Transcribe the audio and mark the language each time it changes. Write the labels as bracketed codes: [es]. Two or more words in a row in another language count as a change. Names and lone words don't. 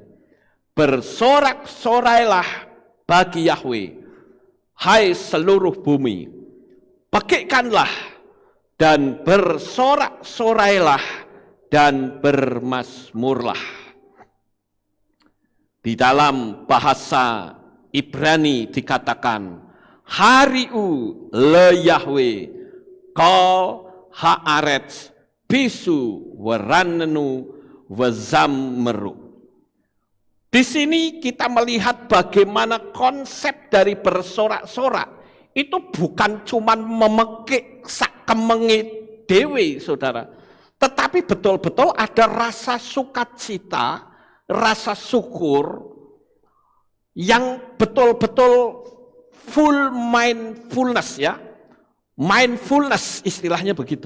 [id] Bersorak-sorailah bagi Yahweh, hai seluruh bumi, pekikkanlah dan bersorak-sorailah dan bermazmurlah. Di dalam bahasa Ibrani dikatakan, [he] הריעו ליהוה, כל הארץ פצחו ורננו וזמרו. [id] Di sini kita melihat bagaimana konsep dari bersorak-sorak itu bukan cuma memekik [jv] sakemenge dewe, [id] saudara, tetapi betul-betul ada rasa sukacita, rasa syukur yang betul-betul [en] full mindfulness, [id] ya, mindfulness istilahnya begitu.